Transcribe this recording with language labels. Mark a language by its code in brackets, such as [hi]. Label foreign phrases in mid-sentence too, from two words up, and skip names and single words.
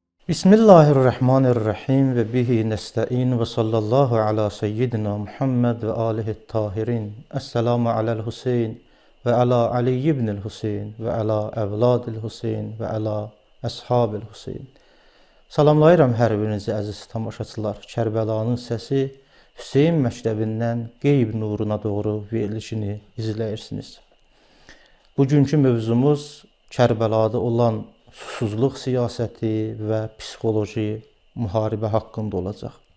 [ar] بسم الله الرحمن الرحيم وبه نستعين وصلى الله على سيدنا محمد وآله الطاهرين. السلام على الحسين وعلى علي بن الحسين وعلى أولاد الحسين وعلى أصحاب الحسين. [az] Salamlayıram hər birinizi əziz tamaşaçılar. Kərbəlanın səsi Hüseyin məktəbindən qeyb nuruna doğru verilişini izləyirsiniz. Bugünkü mövzumuz Kərbəlada olan susuzluq siyasəti və psixoloji müharibə haqqında olacaq.